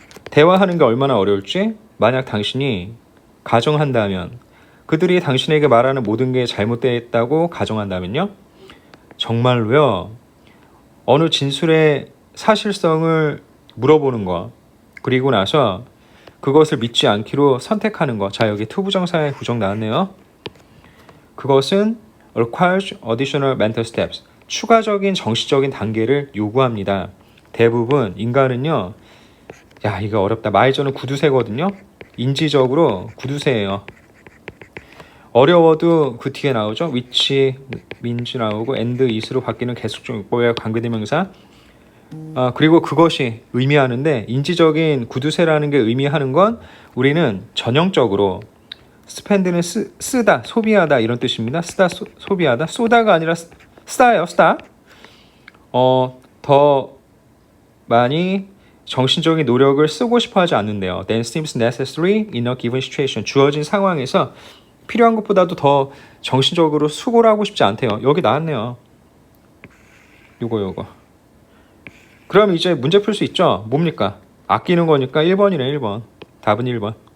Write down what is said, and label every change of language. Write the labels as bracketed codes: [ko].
[ko] 대화하는 게 얼마나 어려울지? 만약 당신이 가정한다면, 그들이 당신에게 말하는 모든 게 잘못되었다고 가정한다면요? 정말로요. 어느 진술의 사실성을 물어보는 거, 그리고 나서 그것을 믿지 않기로 선택하는 거. 자, 여기 투부정사의 구정 나왔네요. [en] 그것은 requires additional mental steps. [ko] 추가적인 정신적인 단계를 요구합니다. 대부분 인간은요. 야, 이거 어렵다. 마이저는 구두쇠거든요. 인지적으로 구두쇠예요. 어려워도 그 뒤에 나오죠. which, means 나오고 and, is로 바뀌는 계속적 용법의 관계대명사. 그리고 그것이 의미하는데 인지적인 구두쇠라는 게 의미하는 건 우리는 전형적으로 spend는 쓰다, 소비하다 이런 뜻입니다. 쓰다, 소비하다. 쏘다가 아니라 쓰다예요. 쓰다. 더 많이 정신적인 노력을 쓰고 싶어 하지 않는데요. [en] Then seems necessary in a given situation. [ko] 주어진 상황에서 필요한 것보다도 더 정신적으로 수고를 하고 싶지 않대요. 여기 나왔네요. 요거. 그럼 이제 문제 풀 수 있죠? 뭡니까? 아끼는 거니까 1번이네, 1번. 답은 1번.